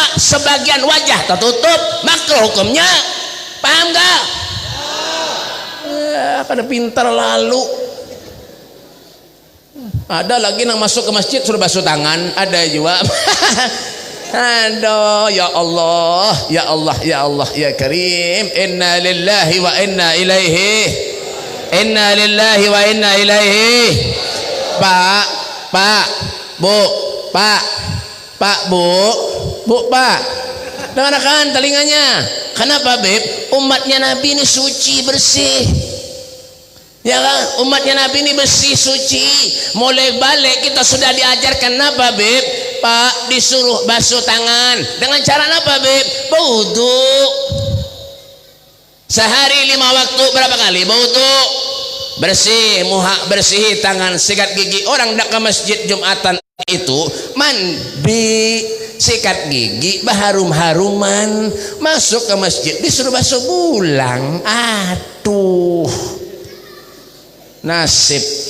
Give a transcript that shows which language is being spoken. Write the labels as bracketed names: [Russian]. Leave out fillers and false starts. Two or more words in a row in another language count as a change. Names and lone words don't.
[Indonesian] Sebagian wajah tertutup, makruh hukumnya. Paham gak? [Banjar] Kada pintar lalu. [Indonesian] Ada lagi yang masuk ke masjid suruh basuh tangan, ada juga. Aduh, [Arabic] يا الله يا الله يا الله يا كريم. إنا لله وإنا إليه. إنا لله وإنا إليه. [Indonesian] Pak, Bu, Pak, Bu, Pak. Dengarkan telinganya. Kenapa, Beb? Umatnya Nabi ini suci, bersih. Ya kan? Umatnya Nabi ini bersih, suci. Mulai balik kita sudah diajarkan apa, Beb? Pak, disuruh basuh tangan. Dengan cara apa, Beb? Berwudu. Sehari 5 waktu berapa kali berwudu? Bersih muha, bersih tangan, sikat gigi. Orang dak ke masjid Jumatan itu mandi, sikat gigi, berharum-haruman, masuk ke masjid disuruh basuh pulang. Aduh, nasib.